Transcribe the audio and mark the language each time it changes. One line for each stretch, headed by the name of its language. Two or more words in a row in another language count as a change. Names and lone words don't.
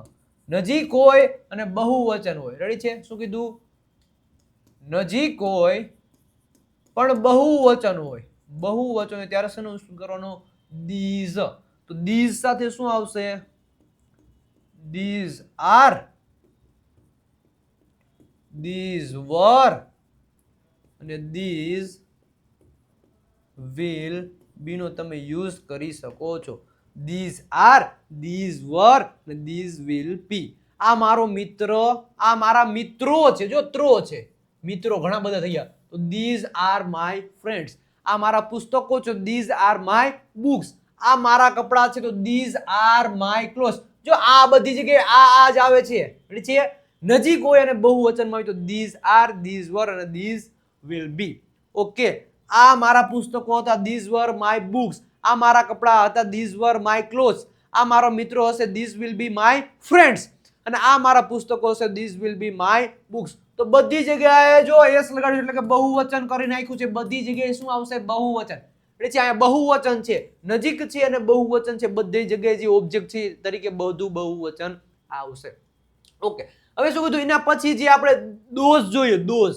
Gujarati: નજીક હોય અને બહુવચન હોય. રેડી છે? શું કીધું? નજીક હોય પણ બહુવચન હોય. બહુવચન હોય ત્યારે શું કરવાનું? ધીઝ. તો ધીઝ સાથે શું આવશે?
English: these are, these were
Gujarati: અને
English: these will be
Gujarati: નો તમે યુઝ કરી શકો છો.
English: these are, these were અને these will be.
Gujarati: આ મારો મિત્ર, આ મારા મિત્રો છે. જો ત્રો છે, મિત્રો ઘણા બધા થઈ ગયા. તો
English: these are my friends.
Gujarati: આ મારા પુસ્તકો છે,
English: these are my books.
Gujarati: આ મારા કપડા છે, તો
English: these are my clothes.
Gujarati: જો આ બધી જગ્યાએ આ જ આવે છે. છે નજીક હોય અને બહુવચનમાં હોય તો
English: these are, these were
Gujarati: અને
English: these will be.
Gujarati: ઓકે, આ મારા પુસ્તકો હતા,
English: these were my books.
Gujarati: આ મારા કપડા હતા,
English: these were my clothes.
Gujarati: આ મારો મિત્રો હશે,
English: these will be my friends.
Gujarati: અને આ મારા પુસ્તકો હશે,
English: these will be my books.
Gujarati: તો બધી જગ્યાએ જો એસ લગાડ્યું એટલે કે બહુવચન કરી નાખ્યું છે. બધી જગ્યાએ શું આવશે? બહુવચન. એટલે છે અહીંયા બહુવચન છે, નજીક છે અને બહુવચન છે. બધી જગ્યાએ જે ઓબ્જેક્ટ છે તરીકે બધું બહુવચન આવશે. ઓકે, હવે શું કીધું? એના પછી જે આપણે દોઝ જોઈએ, દોઝ.